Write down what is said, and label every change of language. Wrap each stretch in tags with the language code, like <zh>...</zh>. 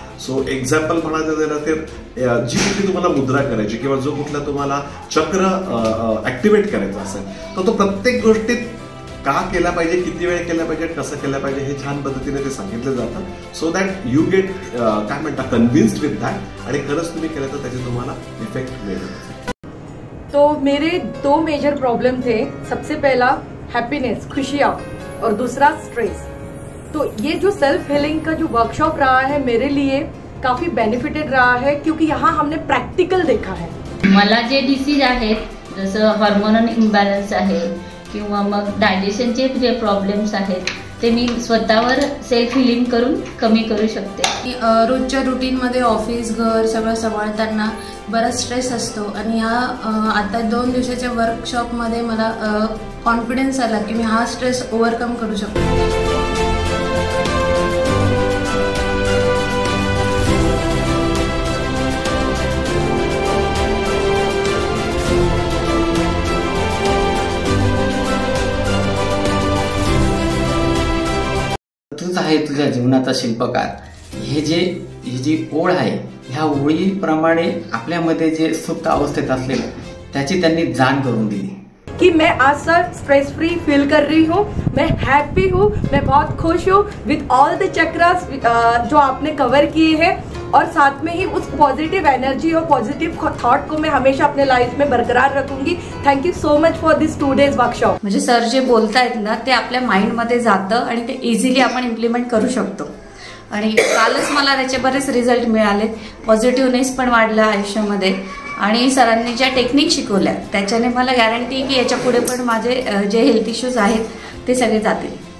<mr>So example म्हणायचं झालं तर जी कुठली तुम्हाला मुद्रा करायची किंवा जो कुठला तुम्हाला चक्र ऍक्टिव्हेट करायचा असेल तर तो प्रत्येक गोष्टीत का केला पाहिजे, किती वेळ केला पाहिजे, कसं केलं पाहिजे हे छान पद्धतीने ते सांगितलं जातं.</mr> <en>so that you get</en> <mr>काय म्हणता</mr> <en>convinced with that</en> <mr>आणि खरंच तुम्ही केलं तर त्याचे तुम्हाला इफेक्ट मिळेल.</mr> <hi>तो मेरे 2 मेजर प्रॉब्लम थे. सबसे पहला हैप्पीनेस, खुशियाँ, और दूसरा स्ट्रेस. तो ये जो सेल्फ हीलिंग का जो वर्कशॉप रहा है मेरे लिए काफी बेनिफिटेड रहा है क्योंकि यहाँ हमने प्रॅक्टिकल देखा है.</hi> <mr>मला जे डिसीज आहेत जसं हार्मोनल इम्बॅलन्स आहे किंवा मग डायजेशनचे जे प्रॉब्लेम्स आहेत ते मी स्वतःवर सेल्फ हिलिंग करून कमी करू शकते. रोजच्या रुटीनमध्ये ऑफिस घर सगळं सांभाळताना बराच स्ट्रेस असतो आणि आता 2 दिवसाच्या वर्कशॉपमध्ये मला कॉन्फिडन्स आला की मी हा स्ट्रेस ओव्हरकम करू शकतो. तूच आहे तुझ्या जीवनाचा शिल्पकार. ही जी ओळ आहे ह्या ओळीप्रमाणे आपल्यामध्ये जे सुप्त अवस्थेत असलेलं त्याची त्यांनी जाण करून दिली</mr> <hi>कि मैं आज सर स्ट्रेस फ्री फील कर रही हूँ, मैं हैप्पी हूँ, मैं बहुत खुश हूँ</hi> <en>with all the chakras</en> <hi>जो आपने कवर किए हैं और साथ में ही उस पॉजिटिव एनर्जी और पॉजिटिव थॉट को मैं हमेशा अपने लाइफ में बरकरार रखूंगी.</hi> <en>Thank you so much for this 2 days workshop.</en> <mr>म्हणजे सर जे बोलतायत ना ते आपल्या माइंडमध्ये जातं आणि ते इझिली आपण इम्प्लिमेंट करू शकतो. आणि कालच मला त्याचे बरेच रिझल्ट मिळाले. पॉझिटिव्हनेस पण वाढला आयुष्यामध्ये आणि सरांनी ज्या टेक्निक शिकवल्या त्याच्याने मला गॅरंटी की याच्या पुढे पण माझे जे हेल्थ इश्यूज आहेत ते सगळे जातील.</mr>